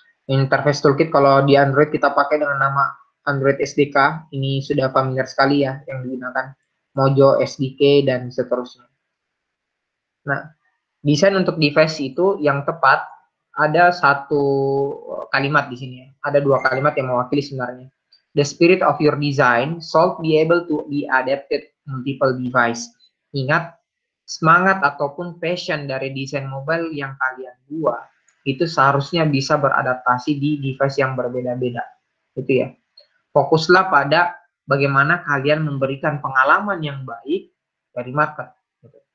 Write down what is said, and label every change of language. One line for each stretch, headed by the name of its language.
Indonesian: Interface toolkit kalau di Android kita pakai dengan nama Android SDK. Ini sudah familiar sekali, ya, yang digunakan Mojo SDK dan seterusnya. Nah, desain untuk device itu yang tepat ada satu kalimat di sini, ya. Ada dua kalimat yang mewakili sebenarnya.
English: The spirit of your design should be able to be adapted multiple device.
Indonesian: Ingat, semangat ataupun passion dari desain mobile yang kalian buat itu seharusnya bisa beradaptasi di device yang berbeda-beda, gitu ya. Fokuslah pada bagaimana kalian memberikan pengalaman yang baik dari market. Gitu.